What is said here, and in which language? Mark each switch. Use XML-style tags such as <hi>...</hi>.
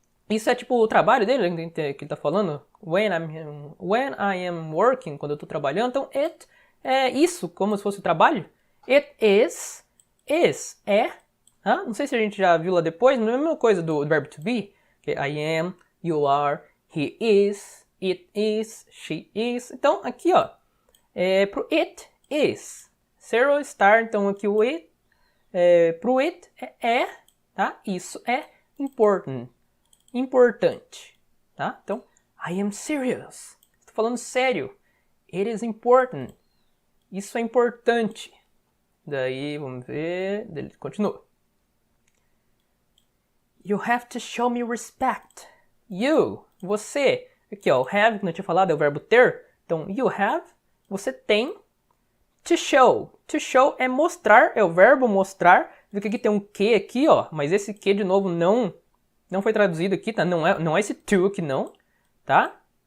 <pt>Isso é tipo o trabalho dele, que ele tá falando.</pt> <en>When I am working,</en> <pt>quando eu tô trabalhando. Então, it é isso, como se fosse o trabalho.</pt> <en>It is</en> <pt>é. Não sei se a gente já viu lá depois, mas é a mesma coisa do verbo to be. Que</pt> <en>I am, you are, he is, it is, she is.</en> <pt>Então, aqui, ó, pro it is. Ser ou estar, então aqui o it. Pro it é, tá? Isso é important. Importante, tá? Então,</pt> <en>I am serious.</en> <pt>Estou falando sério.</pt> <en>It is important.</en> <pt>Isso é importante. Daí, vamos ver. Ele continua.</pt> <en>You have to show me respect.</en> <pt>You, você. Aqui, ó, o have, que eu tinha falado, é o verbo ter. Então,</pt> <en>you have,</en> <pt>você tem. To show. To show é mostrar, é o verbo mostrar. Viu que aqui tem um que aqui, ó. Mas esse que, de novo, não foi traduzido aqui, tá? Não é esse to aqui, não. Tá?</pt>